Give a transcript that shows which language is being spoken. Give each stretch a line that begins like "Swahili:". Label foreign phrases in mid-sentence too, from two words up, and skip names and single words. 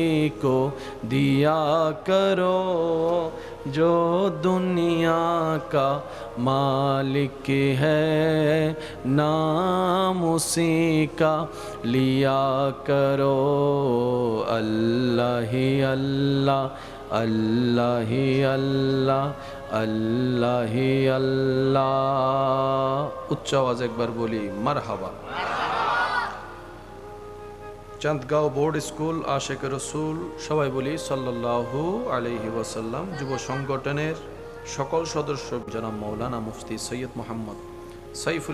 Urdu: کو دیا کرو جو دنیا کا مالک ہے نام اسی کا لیا کرو اللہ ہی اللہ اللہ ہی اللہ اللہ ہی اللہ
Bangla: উচ্চ আওয়াজ একবার বলি মারহাবা চাঁদগাঁও বোর্ড স্কুল আশেক রসুল সবাই বলি
Arabic: صلى الله عليه وسلم
Bangla: যুব সংগঠনের সকল সদস্য জনাব মাওলানা মুফতি সৈয়দ মোহাম্মদ সাইফুল